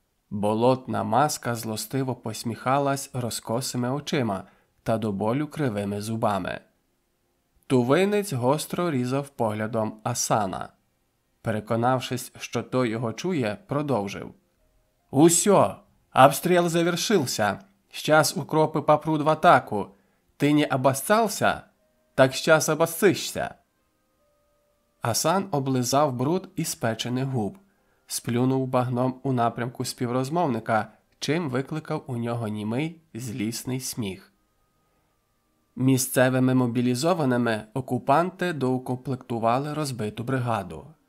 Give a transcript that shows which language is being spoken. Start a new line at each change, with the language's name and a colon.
Ukrainian: Болотна маска злостиво посміхалась розкосими очима та до болю кривими зубами. Тувинець гостро різав поглядом Асана. Переконавшись, що той його чує, продовжив.
Russian: «Усьо! Обстрел завершился! Сейчас укропы попрут в атаку! Ты не обоссался? Так сейчас обоссышься!»
Ukrainian: Асан облизав бруд із спечених губ, сплюнув багном у напрямку співрозмовника, чим викликав у нього німий, злісний сміх. Місцевими мобілізованими окупанти доукомплектували розбиту бригаду.